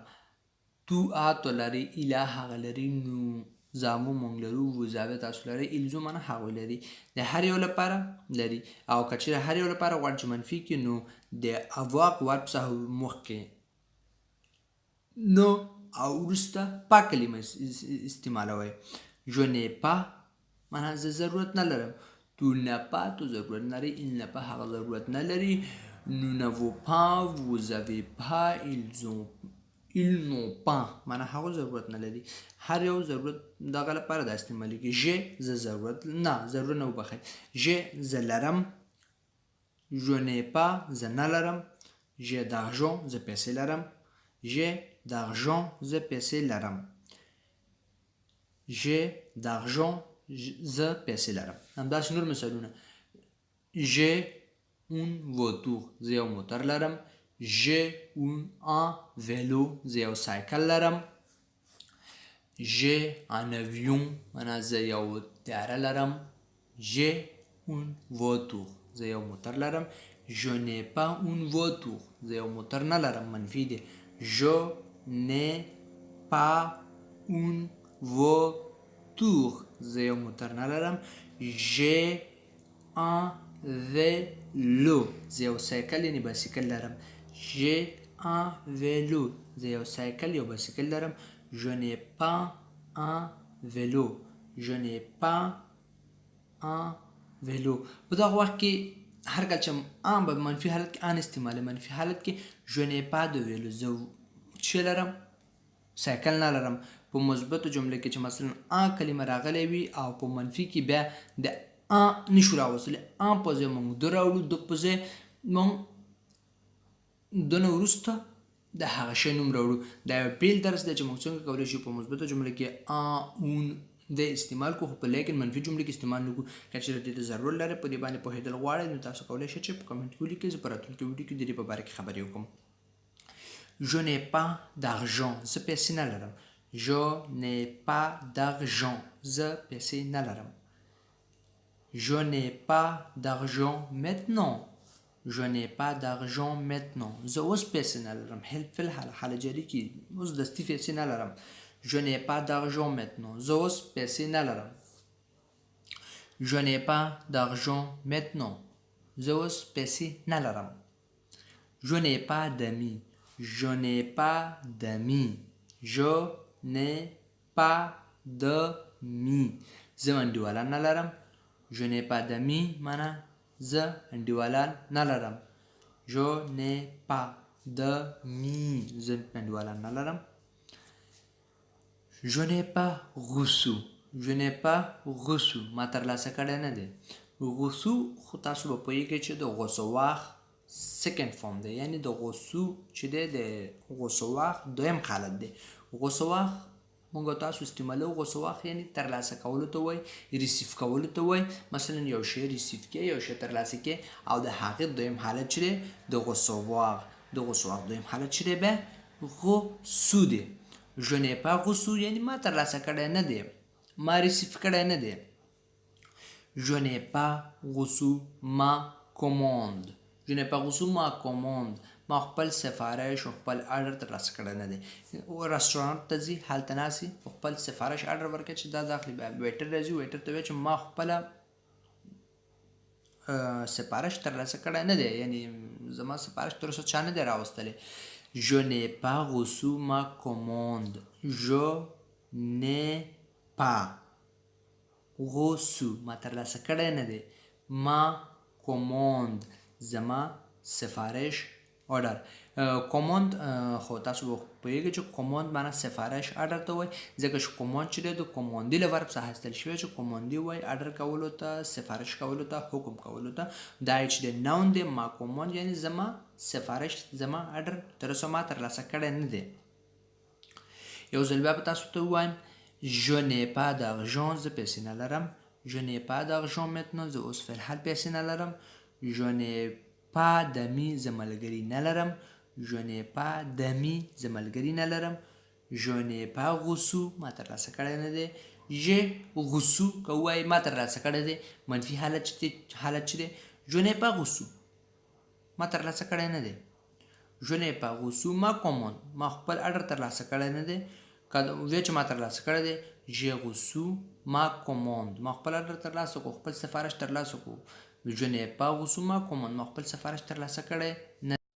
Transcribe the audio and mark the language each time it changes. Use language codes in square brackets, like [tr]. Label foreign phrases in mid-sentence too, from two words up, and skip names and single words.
[ps] تو تو لري، اله هغه لري، نو زامو مونږ لرو، وزاوی تاسو لري، الزو معنا هغوی لري. د هر یو لپاره لري، او که چیرې هر یو لپاره غواړو چې منفي کړي نو د avoir ورب څخه مخکې نو او وروسته pas کلمه استعمالوئ. [fr] je n'ai pas [ps] معنا زه ضرورت نه لرم. تو [fr] n'as pas [ps] تو ضرورت نه لري. [fr] il n'a pas [ps] هغه ضرورت نه لري. [fr] nous n'avons pas vous avez pas ils n'ont pas [ps] معنا هغه ضرورت نه لري. هر یو ضرورت دغه لپاره دا استعمالیږي. je زه ضرورت نه وبخئ. je زه لرم. [fr] je n'ai pas [ps] زه نه لرم. [fr] j'ai d'argent [ps] زه پیسې لرم. [fr] j'ai d'argent [ps] زه پیسې لرم. [fr] j'ai d'argent [ps] زه پیسې لرم. همداسې نور مثالونه. [fr] j'ai un voiture [ps] زه یو موټر لرم. [fr] j'ai un vélo [ps] زه یو سایکل لرم. [fr] j'ai un avion [ps] معنا زه یو طیاره لرم. [fr] j'ai un voiture [ps] زه یو موټر لرم. [fr] je n'ai pas un voiture [ps] زه یو موټر نه لرم. منفي دی. [fr] je n'ai pas un voiture [ps] زه یو موټر نه لرم. [fr] j'ai un vélo [ps] زه یو سایکل یعنی بایسکل لرم. [fr] j'ai un vélo [ps] زه یو سایکل یو بایسکل لرم. [fr] je n'ai pas un vélo je n'ai pas un vélo. [ps] په دغه وخت کې هر کله چې ان به منفي حالت کې ان استعمال، منفي حالت کې [fr] je n'ai pas de vélo [ps] زه څه لرم؟ سایکل نه لرم. په مثبتو جمله کې چې مثلا ان کلمه راغلی وي او په منفي کې بیا د ان نشو راوستلی، ان په ځای موږ د راوړو، د په ځای موږ د نه وروسته د هغه شی نوم راوړو. دا یو بیل درس دی چې موږ څنګه کولی شو په مثبتو جمله کې [fr] un une de [ps] استعمال کو، خو په لیکن منفي جمله کې استعمال نه کو. که چېرې دې ته ضرورت لري په دې باندې پوهېدل غواړئ نو تاسو کولی شئ چې په کمنټ کې ولیکئ. زه په راتلونکي ویډیو کې د دې په باره کې خبرې وکړم. [fr] je n'ai pas d'argent [ps] زه پیسې نه لرم. [fr] je n'ai pas d'argent [ps] زه پیسې نه لرم. [fr] je n'ai pas d'argent maintenant je n'ai pas d'argent maintenant [ps] زه اوس پیسې نه لرم. فی الحال حال جاري کې اوس دستي پیسې نه لرم. [fr] je n'ai pas d'argent maintenant [ps] زه اوس پیسې نه لرم. [fr] je n'ai pas d'argent maintenant [ps] زه اوس پیسې نه لرم. [fr] je n'ai pas d'amis je n'ai pas d'amis je n'ai pas d'amis [ps] زه انډیوالان نه لرم. [fr] je n'ai pas d'amis [ps] معنا زه انډیوالان نه لرم. [fr] je n'ai pas d'amis [ps] زه انډیوالان نه لرم. [fr] je n'ai pas reçu je n'ai pas reçu [ps] ما ترلاسه کړی نه دی. reçu خو تاسو به پوهېږئ چې د recevoir سیکنډ فارم دی، یعنی د غوسو چې دی د غوسواخ دویم حالت دی. غوسواخ مونږ تاسو استعمالو. غوسواخ یعنی ترلاسه کولو ته وایي، ریسیف کولو ته وایي. مثلا یو شی ریسیف کې، یو شی ترلاسه کې، او د هغې دویم حالت چې دی د غوسواخ دویم حالت چې دی به غوسو دی. [fr] je n'ai pas reçu [ps] یعنی ما ترلاسه کړی نه دی، ما ریسیف کړی نه دی. [fr] je n'ai pas reçu ma commande je n'ai pas reçu ma commande [ps] ما خپل سفارش او خپل آرډر ترلاسه کړی نه دی. رستورانت ته ځي، هلته ناستې او خپل سفارش آرډر ورکړي چې دا داخلي بیا ویټر راځي، ویټر ته وایي چې ما خپله سفارش ترلاسه کړی نه دی، یعنی زما سفارش تر اوسه چا نه دی راوستلی. [fr] je n'ai pas reçu ma commande je n'ai pas reçu [ps] ما ترلاسه کړی نه دی. [fr] ma commande [ps] زما سفارش آرډر. کوماند خو تاسو پوهېږئ چې کوماند معنا سفارش آرډر ته وایي، ځکه چې کوماند چې دی د کوماندي له ورب څخه اخیستل شوی چې کوماندي وایي آرډر کولو ته، سفارش کولو ته، حکم کولو ته. دا چې د ناون دی [fr] ma commande [ps] یعنی زما سفارش، زما آرډر تر اوسه ما ترلاسه کړی نه دی. یو ځل بیا به تاسو ته ووایم [fr] je n'ai pas d'argent [ps] زه پیسې نه لرم. [fr] je n'ai pas d'argent maintenant [ps] زه اوس فی الحال پیسې نه لرم. [fr] je n'ai pas d'amis [ps] زه ملګري نه لرم. [fr] je n'ai pas d'amis [ps] زه ملګري نه لرم. [fr] je n'ai pas reçu [ps] ما ترلاسه کړی نه دی. [fr] j'ai reçu [ps] که ووایي ما ترلاسه کړی دی منفي حالت چې دی [fr] je n'ai pas reçu [ps] ما ترلاسه کړی نه دی [fr] je n'ai pas reçu ma commande [ps] ما خپل اډر ترلاسه کړی نه دی که وایي چې ما ترلاسه کړی دی [fr] j'ai reçu ma commande [ps] ما خپل اډر ترلاسه کړو خپل سفارش ترلاسه کړو [fr] je n'ai pas reçu ma commande [ps] ما خپل سفارش ترلاسه کړی نه